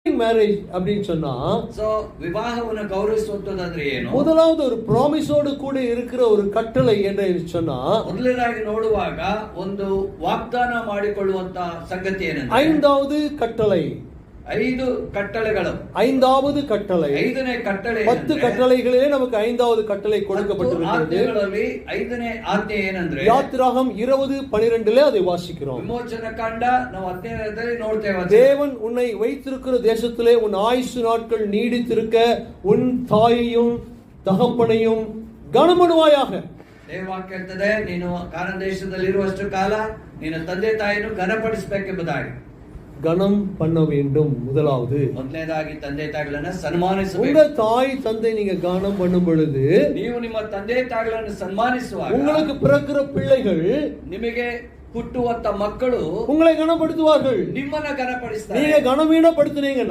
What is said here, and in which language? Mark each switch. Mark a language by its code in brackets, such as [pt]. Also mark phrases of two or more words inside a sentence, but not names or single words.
[ta] மேரேஜ் அப்படின்னு சொன்னா [kn] ಸೊ ವಿವಾಹವನ್ನು ಗೌರವಿಸುವಂತಂದ್ರೆ ಏನು? [ta] முதலாவது ஒரு ப்ராமிஸோடு கூட இருக்கிற ஒரு கட்டளை என்று சொன்னா [kn] ಮೊದಲನೇದಾಗಿ ನೋಡುವಾಗ ಒಂದು ವಾಗ್ದಾನ ಮಾಡಿಕೊಳ್ಳುವಂತ ಸಂಗತಿ ಏನಂದ್ರೆ [ta] ஐந்தாவது கட்டளை 5 கட்டளைಗಳು. ஐந்தாவது கட்டளை [kn] 5ನೇ ಕಟ್ಟಳೆ [ta] 10 கட்டளைகளிலே நமக்கு ஐந்தாவது கட்டளை கொடுக்கப்பட்டிருக்கிறது. [kn] ಆಜ್ಞೆಗಳಲ್ಲಿ 5ನೇ ಆಜ್ಞೆ ಏನಂದ್ರೆ [ta] யாத்திராகமம் 20:12 அதை வாசிக்கிறோம். [kn] ವಿಮೋಚನ ಕಾಂಡ ನಾವು 17ರಲ್ಲಿ ನೋಡ್ತೇವೆ. [ta] தேவன் உன்னை வைத்திருக்கிற தேசத்திலே உன் ஆயுசு நாட்கள் நீடித்திருக்க உன் தாயையும் தகப்பனையும் கனமனுவாயாக. [kn] ದೇವವಾಕ್ಯ ಹೇಳ್ತದೆ, ನೀನು ಕಾನಾನ್ ದೇಶದಲ್ಲಿ ಇರುವಷ್ಟು ಕಾಲ ನಿನ್ನ ತಂದೆ ತಾಯಿಯನ್ನು ಘನಪಡಿಸಬೇಕೆಂಬುದಾಗಿ. [ta] கனம் பண்ண வேண்டும். முதலாவது [kn] ಮೊದಲನೇದಾಗಿ ತಂದೆ ತಾಯಿಗಳನ್ನು ಸನ್ಮಾನಿಸಬೇಕು. [ta] உங்க தாய் தந்தை நீங்க கனம் பண்ணும் பொழுது [kn] ನೀವು ನಿಮ್ಮ ತಂದೆ ತಾಯಿಗಳನ್ನು ಸನ್ಮಾನಿಸುವಾಗ [ta] உங்களுக்கு பிறக்கிற பிள்ளைகள் [kn] ನಿಮಗೆ ಹುಟ್ಟುವಂತ ಮಕ್ಕಳು [ta] உங்களை கனப்படுத்துவார்கள். [kn] ನಿಮ್ಮನ್ನ ಘನಪಡಿಸ್ತಾರೆ. [ta] நீங்க கனவீனப்படுத்தினீங்கன்னா